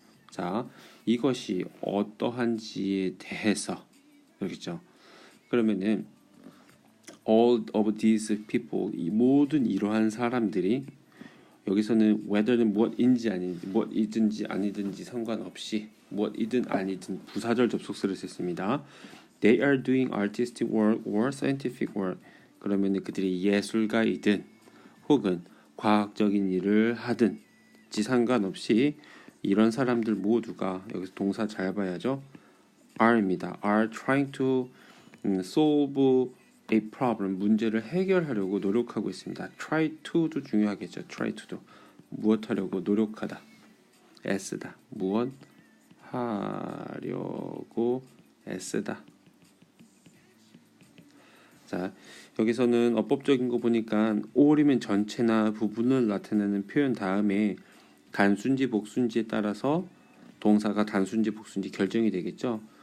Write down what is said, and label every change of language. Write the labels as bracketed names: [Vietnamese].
[Korean] 자, 이것이 어떠한지에 대해서 그렇겠죠. 그러면은 [English] all of these people [Korean] 이 모든 이러한 사람들이 여기서는 whether는 무엇인지 아닌지 무엇이든지 아니든지 상관없이 무엇이든 아니든 부사절 접속사를 썼습니다. [English] They are doing artistic work or scientific work. [Korean] 그러면은 그들이 예술가이든 혹은 과학적인 일을 하든지 상관없이 이런 사람들 모두가 여기서 동사 잘 봐야죠. are입니다. [English] are trying to solve a problem [Korean] 문제를 해결하려고 노력하고 있습니다. try to도 중요하겠죠. try to도 무엇 하려고 노력하다. 애쓰다 무엇 하려고 애쓰다. 자, 여기서는 어법적인 거 보니까 all이면 전체나 부분을 나타내는 표현 다음에 단수인지 복수인지에 따라서 동사가 단수인지 복수인지 결정이 되겠죠.